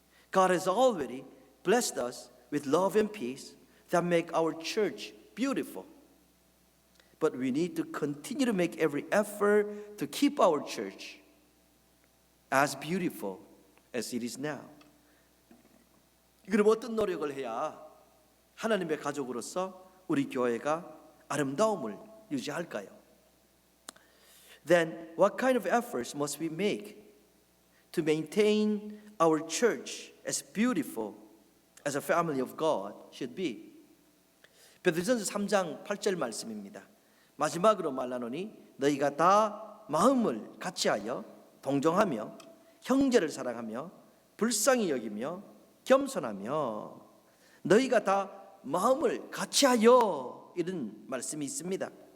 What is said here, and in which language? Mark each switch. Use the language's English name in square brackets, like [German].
[English] God has already blessed us with love and peace that make our church beautiful. But we need to continue to make every effort to keep our church as beautiful as it is now. [Korean] 그럼 어떤 노력을 해야 하나님의 가족으로서 우리 교회가 아름다움을 유지할까요? [English] Then what kind of efforts must we make to maintain our church as beautiful as a family of God should be? [Korean] 베드로전서 3장 8절 말씀입니다. 마지막으로 말하노니 너희가 다 마음을 같이하여 동정하며 형제를 사랑하며 불쌍히 여기며 겸손하며 너희가 다 마음을 같이하여 이런 말씀이 있습니다.